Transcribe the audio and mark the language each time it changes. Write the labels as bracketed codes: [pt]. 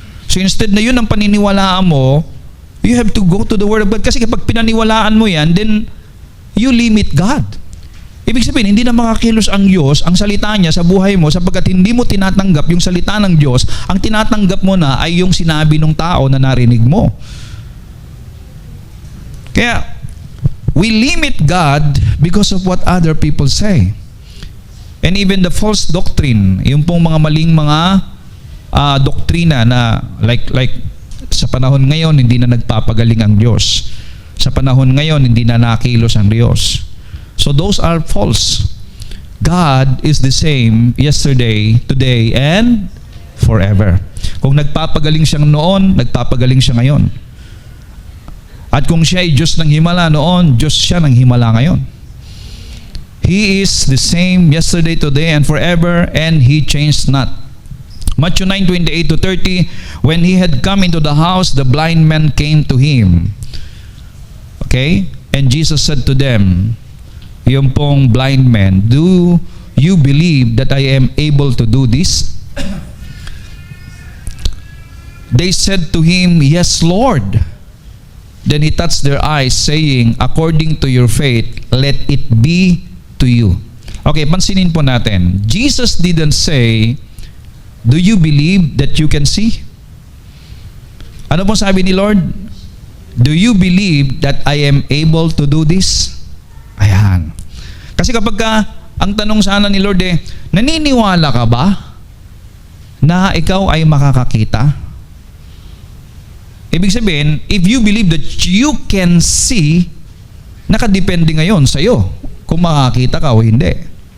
[en] So instead [tl] na yun ang paniniwalaan mo, [en] you have to go to the Word of God. [tl] Kasi kapag pinaniwalaan mo yan, [en] then you limit God. [tl] Ibig sabihin, hindi na makakilos ang Diyos, ang salita niya sa buhay mo, sapagkat hindi mo tinatanggap yung salita ng Diyos, ang tinatanggap mo na ay yung sinabi ng tao na narinig mo. [en] Kaya, we limit God because of what other people say. And even the false doctrine, [tl] yung pong mga maling mga doktrina na like sa panahon ngayon, hindi na nagpapagaling ang Diyos. Sa panahon ngayon, hindi na nakilos ang Diyos. [en] So those are false. God is the same yesterday, today, and forever. [tl] Kung nagpapagaling siya noon, nagpapagaling siya ngayon. At kung siya ay Diyos ng himala noon, Diyos siya ng himala ngayon. [en] He is the same yesterday, today, and forever, and He changed not. Matthew 9:28-30, when He had come into the house, the blind men came to Him. Okay? And Jesus said to them, [tl] yung pong [en] blind men, do you believe that I am able to do this? They said to Him, yes, Lord. Then He touched their eyes, saying, according to your faith, let it be to you. Okay, [tl] pansinin po natin. [en] Jesus didn't say, do you believe that you can see? [tl] Ano po sabi ni Lord? [en] Do you believe that I am able to do this? [tl] Ayan. Kasi kapag ang tanong sana ni Lord naniniwala ka ba na ikaw ay makakakita? Ibig sabihin, [en] if you believe that you can see, [tl] nakadepende ngayon sa iyo kung makakita ka o hindi.